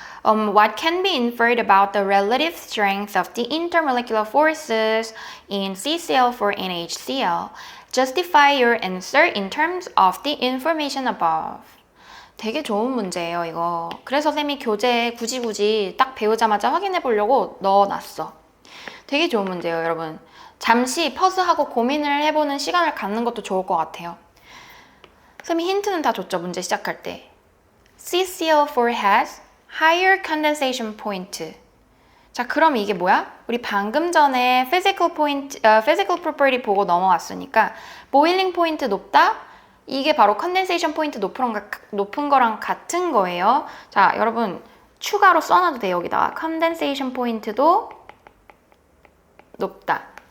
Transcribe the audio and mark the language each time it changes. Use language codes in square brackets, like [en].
[en] What can be inferred about the relative strength of the intermolecular forces in CCl4 and HCl? Justify your answer in terms of the information above. [ko] 되게 좋은 문제예요, 이거. 그래서 쌤이 교재에 굳이 딱 배우자마자 확인해 보려고 넣어놨어. 되게 좋은 문제예요, 여러분. 잠시 퍼스하고 고민을 해보는 시간을 갖는 것도 좋을 것 같아요. 쌤이 힌트는 다 줬죠, 문제 시작할 때. [en] CCl4 has higher condensation point. [ko] 자, 그럼 이게 뭐야? 우리 방금 전에 physical property 보고 넘어왔으니까 boiling point 높다? 이게 바로 condensation point 높은 거랑 같은 거예요. 자, 여러분 추가로 써놔도 돼요. 여기다가 condensation point도 높다.